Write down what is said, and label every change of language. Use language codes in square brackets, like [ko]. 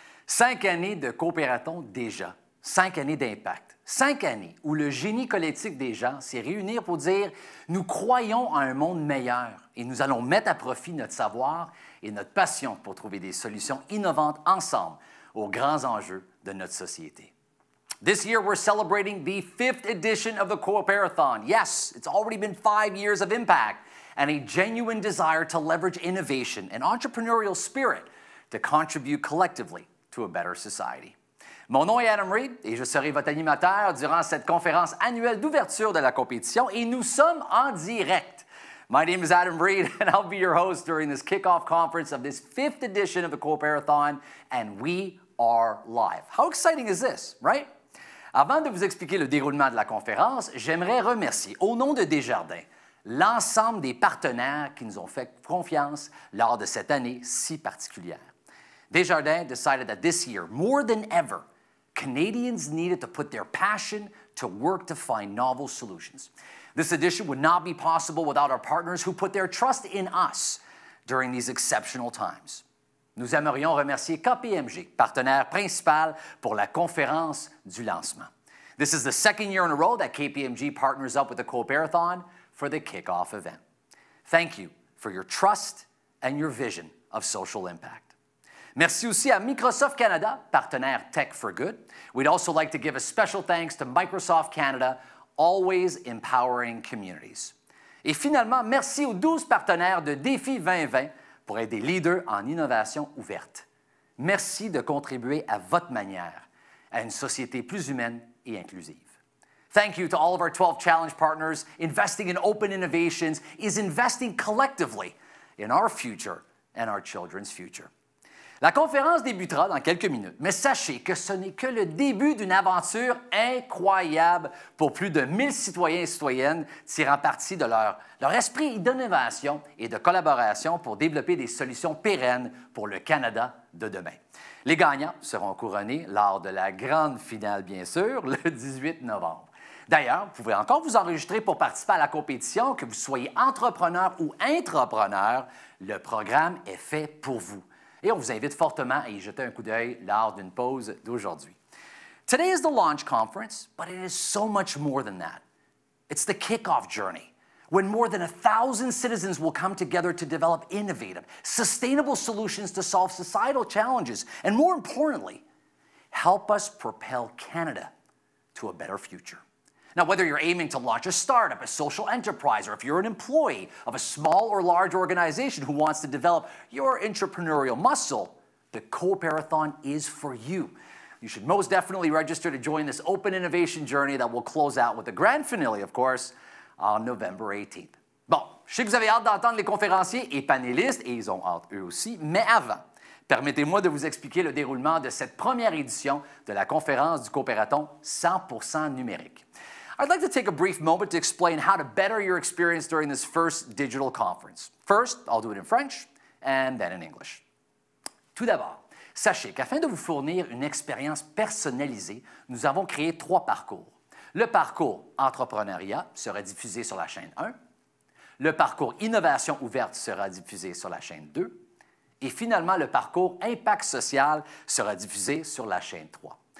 [fr] 5 années de Cooperathon déjà, 5 années d'impact, 5 années où le génie collectif des gens s'est réuni pour dire « Nous croyons à un monde meilleur et nous allons mettre à profit notre savoir et notre passion pour trouver des solutions innovantes ensemble aux grands enjeux de notre société. » [en] This year, we're celebrating the 5th edition of the Cooperathon. Yes, it's already been 5 years of impact and a genuine desire to leverage innovation and entrepreneurial spirit to contribute collectively to a better society. [fr] Mon nom est Adam Reed et je serai votre animateur durant cette conférence annuelle d'ouverture de la compétition et nous sommes en direct. [en] My name is Adam Reed and I'll be your host during this kickoff conference of this 5th edition of the Cooperathon, and we are live. How exciting is this, right? [fr] Avant de vous expliquer le déroulement de la conférence, j'aimerais remercier, au nom de Desjardins, l'ensemble des partenaires qui nous ont fait confiance lors de cette année si particulière. [en] Desjardins decided that this year, more than ever, Canadians needed to put their passion to work to find novel solutions. This edition would not be possible without our partners who put their trust in us during these exceptional times. [fr] Nous aimerions remercier KPMG, partenaire principal pour la conférence du lancement. [en] This is the 2nd year in a row that KPMG partners up with the Cooperathon for the kickoff event. Thank you for your trust and your vision of social impact. [fr] Merci aussi à Microsoft Canada, partenaire Tech for Good. [en] We'd also like to give a special thanks to Microsoft Canada, always empowering communities. [fr] Et finalement, merci aux 12 partenaires de Défi 2020 pour être des leaders en innovation ouverte. Merci de contribuer à votre manière à une société plus humaine et inclusive. [en] Thank you to all of our 12 challenge partners. Investing in open innovations is investing collectively in our future and our children's future. [fr] La conférence débutera dans quelques minutes, mais sachez que ce n'est que le début d'une aventure incroyable pour plus de 1000 citoyens et citoyennes tirant parti de leur esprit d'innovation et de collaboration pour développer des solutions pérennes pour le Canada de demain. Les gagnants seront couronnés lors de la grande finale, bien sûr, le 18 novembre. D'ailleurs, vous pouvez encore vous enregistrer pour participer à la compétition, que vous soyez entrepreneur ou intrapreneur, le programme est fait pour vous. Et on vous invite fortement à y jeter un coup d'œil lors d'une pause d'aujourd'hui. [en] Today is the launch conference, but it is so much more than that. It's the kickoff journey, when more than 1,000 citizens will come together to develop innovative, sustainable solutions to solve societal challenges, and more importantly, help us propel Canada to a better future. Now, whether you're aiming to launch a startup, a social enterprise, or if you're an employee of a small or large organization who wants to develop your entrepreneurial muscle, the Cooperathon is for you. You should most definitely register to join this open innovation journey that will close out with the grand finale, of course, on November 18th. [fr] Bon, je sais que vous avez hâte d'entendre les conférenciers et panélistes, et ils ont hâte eux aussi, mais avant, permettez-moi de vous expliquer le déroulement de cette première édition de la conférence du Cooperathon 100% numérique. [en] I'd like to take a brief moment to explain how to better your experience during this first digital conference. First, I'll do it in French, and then in English. [fr] Tout d'abord, sachez qu'afin de vous fournir une expérience personnalisée, nous avons créé 3 parcours. Le parcours entrepreneuriat sera diffusé sur la chaîne 1, le parcours innovation ouverte sera diffusé sur la chaîne 2, et finalement, le parcours impact social sera diffusé sur la chaîne 3.